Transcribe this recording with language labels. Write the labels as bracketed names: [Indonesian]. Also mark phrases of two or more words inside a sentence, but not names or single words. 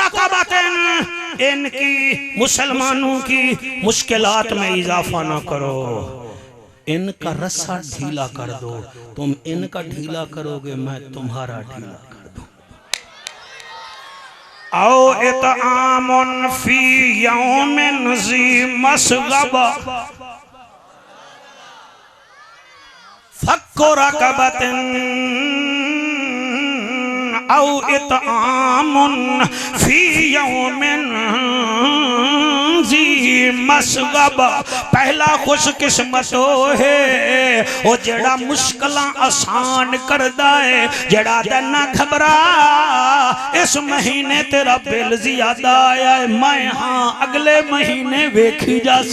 [Arabic] فك رقبة, [Urdu] ان کی مسلمانوں کی مشکلات میں اضافہ نہ کرو، ان کا رسا ڈھیلا کر دو. تم ان کا ڈھیلا کرو گے، میں تمہارا ڈھیلا کر دوں. [Arabic] أو إطعام في يوم ذي مسغبة فك رقبة أو إطعام في يوم ذي مسغبة. [Urdu] پہلا خوش قسمت ہے وہ [Punjabi] جیہڑا مشکلاں آسان کردا ہے، جیہڑا نہ گھبرا اس مہینے تیرا بل زیادہ آیا ہے، میں ہاں اگلے مہینے ویکھی جاسی.